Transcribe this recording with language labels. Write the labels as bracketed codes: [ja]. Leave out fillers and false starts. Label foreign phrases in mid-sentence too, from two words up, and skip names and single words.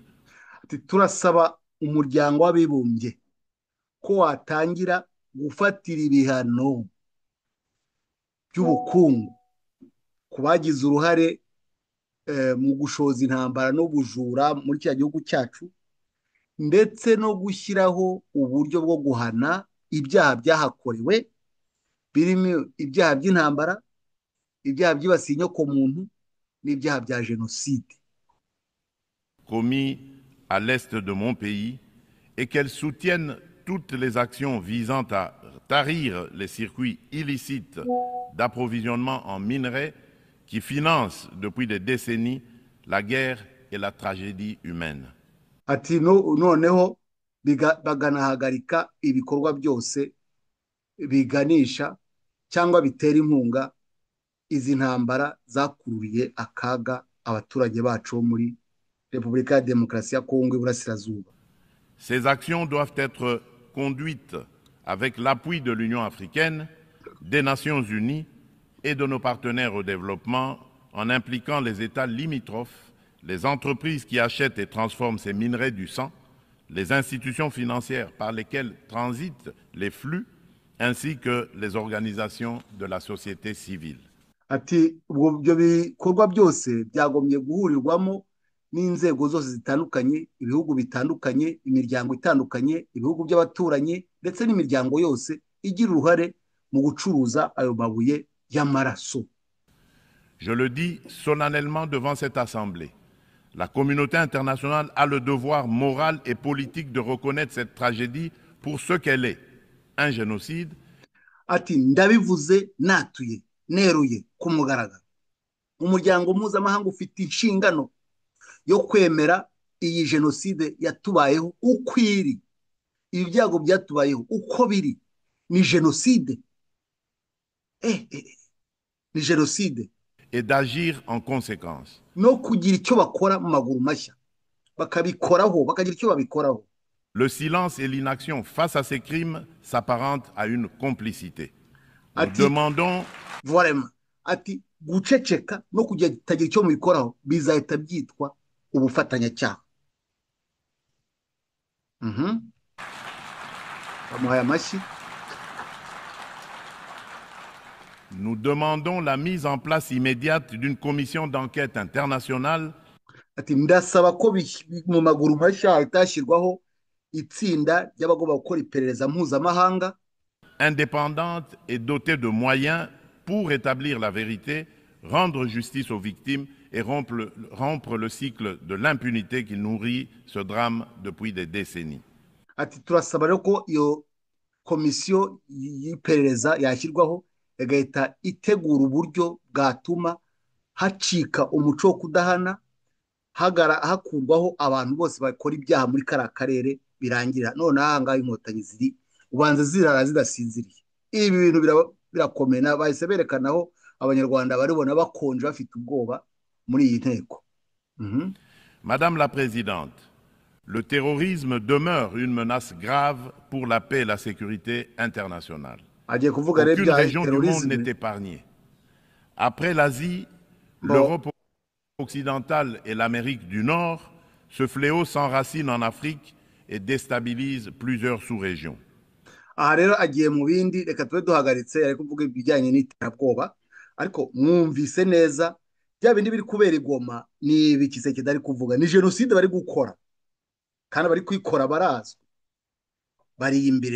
[rw] Turasaba umuryango w'abibumbye ko watangira gufatira ibihano by'ubukungu ku bagize uruhare mu gushoza intambara n'ubujura muri cya gihugu cyacu, ndetse no gushyiraho uburyo bwo guhana ibyaha byahakorewe birimo ibyaha by'intambara, ibyaha byibasiye inyokomuntu n'ibyaha bya jenoside [fr] commis à l'est de mon pays, et qu'elles soutiennent toutes les actions visant à tarir les circuits illicites d'approvisionnement en minerais qui financent depuis des décennies la guerre et la tragédie humaine. [rw] Ati noneho baganahagarika ibikorwa byose biganisha cyangwa bitera inkunga izi ntambara zakururiye akaga abaturage bacu muri Repubulika ya Demokarasi ya Kongo iburasirazuba. [fr] Ces actions doivent être conduites avec l'appui de l'Union africaine, des Nations unies et de nos partenaires au développement, en impliquant les États limitrophes, les entreprises qui achètent et transforment ces minerais du sang, les institutions financières par lesquelles transitent les flux, ainsi que les organisations de la société civile. [rw] Ati ibyo bikorwa byose byagombye guhurirwamo n'inzego zose zitandukanye, ibihugu bitandukanye, imiryango itandukanye, ibihugu by'abaturanyi ndetse n'imiryango yose igira uruhare mu gucuruza ayo mabuye y'amaraso. [fr] Je le dis solennellement devant cette Assemblée. La communauté internationale a le devoir moral et politique de reconnaître cette tragédie pour ce qu'elle est, un génocide. [rw] Ati ndabivuze natuye neruye ku mugaragaro, umuryango mpuzamahanga ufite inshingano yo kwemera iyi jenoside yatubayeho uko iri, ibi byago byatubayeho uko biri, ni jenoside, ni jenoside, [fr] et d'agir en conséquence. [rw] no kugira icyo bakora mu maguru mashya, bakabikoraho, bakagira icyo babikoraho. [fr] Le silence et l'inaction face à ces crimes s'apparentent à une complicité. Nous demandons... Vraiment, [rw] ati guceceka no kutagira icyo mubikoraho bizahita byitwa ubufatanyacyaha. Bamuhaye amashyi. [fr] Nous demandons la mise en place immédiate d'une commission d'enquête internationale. [rw] Ati ndasaba ko mu maguru mashya hatashyirwaho itsinda ry'abagomba gukora iperereza mpuzamahanga [fr] indépendante et dotée de moyens pour établir la vérité, rendre justice aux victimes et rompre le cycle de l'impunité qui nourrit ce drame depuis des décennies. [rw] Ati turasaba rero ko iyo komisiyo y'iperereza yashyirwaho igahita itegura uburyo bwatuma hacika umuco wo kudahana, hakurwaho abantu bose bakora ibyaha muri kariya karere birangira. None aha ngaha inkotanyi ziri ubanza zirara zidasinziriye. Ibi bintu birakomena, bahise berekanaho abanyarwanda baribona bakonje bafite ubwoba muri iyi nteko. [fr] Madame la Présidente, le terrorisme demeure une menace grave pour la paix et la sécurité internationale. Aucune région du monde n'est épargnée. Après l'Asie, l'Europe occidentale et l'Amérique du Nord, ce fléau s'enracine en Afrique et déstabilise plusieurs sous-régions. [rw] Aha rero agiye mu bindi, reka tube duhagaritse, ari kuvuga ibijyanye n'iterabwoba, ariko mwumvise neza bya bindi biri kubera i Goma ni ibikiseke dari kuvuga, ni jenoside bari gukora kandi bari kwikora barazwi, bari imbere.